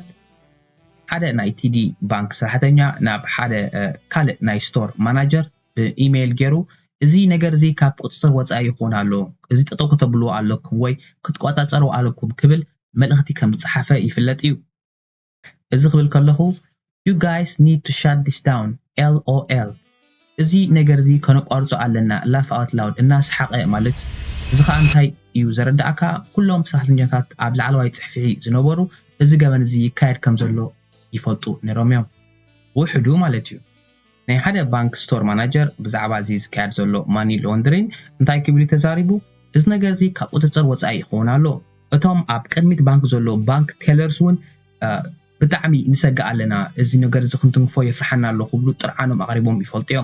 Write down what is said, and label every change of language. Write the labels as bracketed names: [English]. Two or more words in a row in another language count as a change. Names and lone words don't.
[Tigrinya] ሓደ ናይ TD ባንክ ሰራሕተኛ ናብ ሓደ ካልእ ናይ [English] store manager [Tigrinya] ብኢሜይል ገይሩ እዚ ነገር እዚ ካብ ቁጥጥር ወጻኢ ይኾን ኣሎ እዚ ጠጠው ከተብሉ ኣለኩም ወይ ክትቆጻጸሩ ኣለኩም ክብል መልእኽቲ ከም ዝጻሓፈ ይፍለጥ እዩ እዚ ክብል ከለኹ [English] you guys need to shut this down LOL [Tigrinya] እዚ ነገር እዚ ከነቋርጾ ኣለና [English] laugh out loud [Tigrinya] እናስሓቀ ማለት እዚ ከዓ እንታይ እዩ ዘረዳእካ ኩሎም ሰራሕተኛታት ኣብ ላዕለዋይ ጽሕፊ ዝነበሩ እዚ ገበን እዚ ይካየድ ከም ዘሎ ይፈልጡ ነይሮም እዮም ውሕዱ ማለት እዩ ናይ ሓደ ባንክ [English] store manager [Tigrinya] ብዛዕባ እዚ ዝካየድ ዘሎ [English] money laundering [Tigrinya] እንታይ ክብል ተዛሪቡ እዚ ነገር እዚ ካብ ቁጥጥር ወጻኢ ይኾን ኣሎ እቶም ኣብ ቅድሚት ባንክ ዘሎ [English] bank tellers [Tigrinya] እውን ብጣዕሚ ንሰግእ ኣለና እዚ ነገር እዚ ክንትንፎ የፍርሐና ኣሎ ክብሉ ጥርዓኖም ኣቕሪቦም ይፈልጡ እዮም